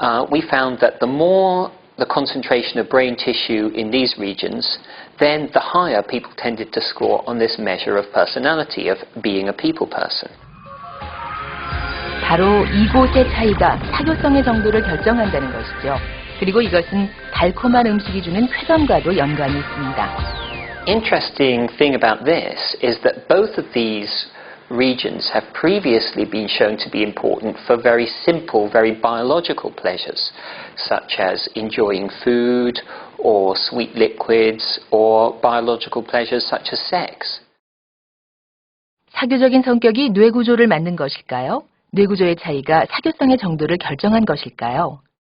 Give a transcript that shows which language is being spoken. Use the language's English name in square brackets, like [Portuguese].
[English] We found that the more the concentration of brain tissue in these regions, then the higher people tended to score on this measure of personality, of being a people person. [Korean] 바로 이곳의 차이가 사교성의 정도를 결정한다는 것이죠. 그리고 이것은 달콤한 음식이 주는 쾌감과도 연관이 있습니다. [English] Interesting thing about this is that both of these regions have previously been shown to be important for very simple, very biological pleasures, such as enjoying food or sweet liquids or biological pleasures such as sex. [Korean] 사교적인 성격이 뇌 구조를 만든 것일까요? 뇌 구조의 차이가 사교성의 정도를 결정한 것일까요?